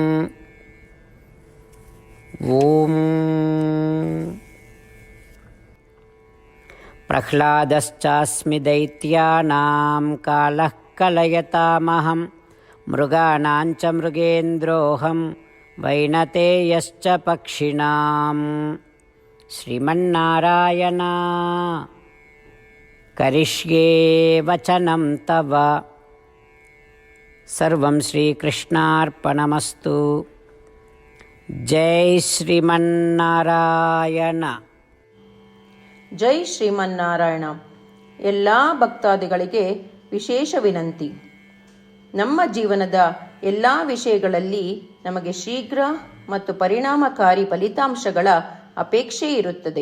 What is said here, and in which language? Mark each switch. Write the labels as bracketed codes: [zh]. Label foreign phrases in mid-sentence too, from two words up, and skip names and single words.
[sa] ॐ प्रह्लादश्चास्मि दैत्यानां कालः कलयतामहं मृगाणाञ्च मृगेन्द्रोऽहं वैनतेयश्च पक्षिणाम् श्रीमन्नारायण करिष्ये वचनं तव सर्वं श्रीकृष्णार्पणमस्तु जय ಶ್ರೀಮನ್ನಾರಾಯಣ. ಜೈ ಶ್ರೀಮನ್ನಾರಾಯಣ. [kn] ಎಲ್ಲ ಭಕ್ತಾದಿಗಳಿಗೆ ವಿಶೇಷ ವಿನಂತಿ. ನಮ್ಮ ಜೀವನದ ಎಲ್ಲ ವಿಷಯಗಳಲ್ಲಿ ನಮಗೆ ಶೀಘ್ರ ಮತ್ತು ಪರಿಣಾಮಕಾರಿ ಫಲಿತಾಂಶಗಳ ಅಪೇಕ್ಷೆ ಇರುತ್ತದೆ.